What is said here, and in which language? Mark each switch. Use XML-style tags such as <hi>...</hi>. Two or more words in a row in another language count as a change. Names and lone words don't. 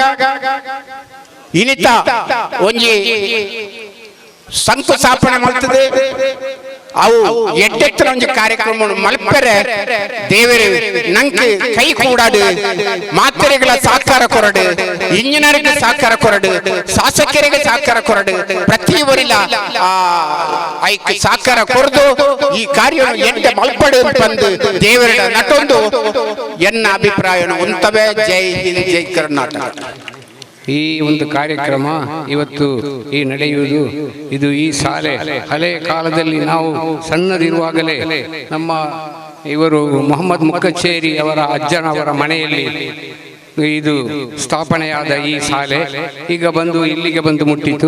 <tcy>ಇನಿತ ಒಂಜಿ ಶಂಕುಸ್ಥಾಪನೆ ಮಾಡ್ತದೆ ಅವು ಎಡ್ಡೆತ್ತಿನ ಒಂಜಿ ಕಾರ್ಯಕ್ರಮ ಮಲ್ಪೆರೆ ದೇವರೇ ನಂಗೆ ಕೈ ಕೂಡಾಡು ಮಾತೆರೆಗಳ ಸಹಕಾರ ಕೊರಡು ಇಂಜಿನಿಯರಿಗೆ ಸಹಕಾರ ಕೊರಡು ಶಾಸಕರಿಗೆ ಸಹಕಾರ ಕೊರಡು ಪ್ರತಿ ಒರಿಲ ಐಕ್ ಸಹಕಾರ ಕೊರದು ಈ ಕಾರ್ಯ ಎಡ್ಡೆ ಮಲ್ಪಡು ಬಂದು ದೇವರ ನಟೊಂದು ಎನ್ನ ಅಭಿಪ್ರಾಯನು ಉಂಟವೇ.</tcy> <kn>ಜೈ ಹಿಂದ್, ಜೈ ಕರ್ನಾಟಕ. ಈ ಒಂದು ಕಾರ್ಯಕ್ರಮ ಇವತ್ತು ಈ ನಡೆಯುವುದು ಇದು ಈ ಶಾಲೆ ಹಳೆಯ ಕಾಲದಲ್ಲಿ ನಾವು ಸಣ್ಣದಿರುವಾಗಲೇ ನಮ್ಮ ಇವರು ಮೊಹಮ್ಮದ್ ಮುಕ್ಕಚ್ಚೇರಿ ಅವರ ಅಜ್ಜನವರ ಮನೆಯಲ್ಲಿ ಇದು ಸ್ಥಾಪನೆಯಾದ ಈ ಶಾಲೆ ಈಗ ಬಂದು ಇಲ್ಲಿಗೆ ಬಂದು ಮುಟ್ಟಿತು.</kn>